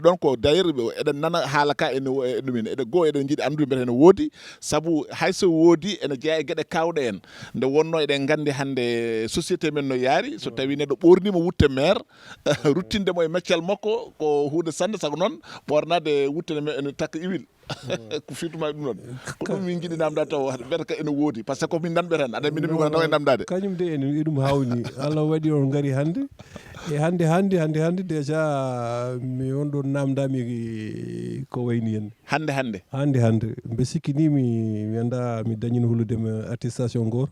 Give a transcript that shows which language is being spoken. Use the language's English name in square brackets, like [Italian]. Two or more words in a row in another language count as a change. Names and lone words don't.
[Fula] ɗon ko [French] d' ailleurs [Fula] eɗen nana haala ka ene ɗumen eɗen goo eɗen jiiɗi anndude mbete ene woodi sabu hayso woodi ene jeeya e gueɗe kawɗe en nde wonno eɗen nganndi hannde société men no yaari so tawi neɗɗo ɓornima wutte maire ruttindemo e meccal makko ko hunde sannde sago noon ɓornade wutte ene takka iwil ko firtuma ɗum noon ko ɗum min jiiɗi namdade taw mbiyata ka ene woodi [French] par ce que [Fula] ko min nanɓe tan aɗa minen miko nawa e namdade kañum de ene ɗum hawni Allah waɗi on gari hannde e hannde déjà mi on ɗon namdami ko wayni hen hannde mbe sikkinimi mi anda mi dañino hulludema attestation goto